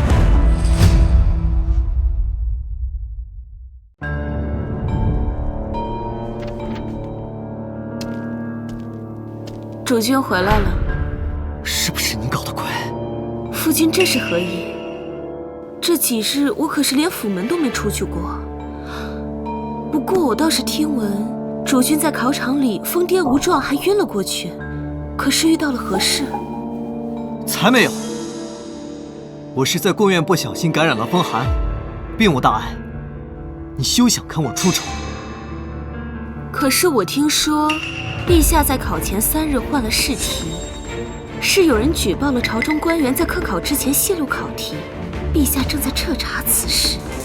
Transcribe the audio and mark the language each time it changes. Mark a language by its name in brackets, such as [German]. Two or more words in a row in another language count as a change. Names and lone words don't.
[Chinese] 主君回来了，是不是你搞的鬼？夫君这是何意？這幾日我可是連府門都沒出去過。不過我倒是聽聞，主君在考場裡瘋癲無狀，還暈了過去。可是遇到了何事？才沒有！我是在宮院不小心感染了風寒， 并无大礙，你休想跟我出丑。可是我听说，陛下在考前3日换了试题，是有人举报了朝中官员在科考之前泄露考题，陛下正在彻查此事。